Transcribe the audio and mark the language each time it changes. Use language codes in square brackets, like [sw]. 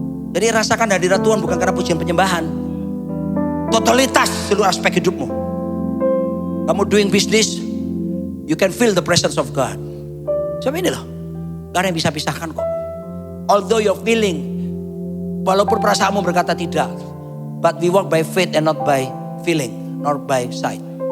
[id] Jadi rasakan hadirat Tuhan bukan karena pujian penyembahan. Totalitas seluruh aspek hidupmu. Kamu [en] doing business, you can feel the presence of God. [id] Sebab ini loh, gak ada yang bisa pisahkan kok. [en] Although you're feeling, [id] walaupun perasaanmu berkata tidak, [en] but we walk by faith and not by feeling, not by sight.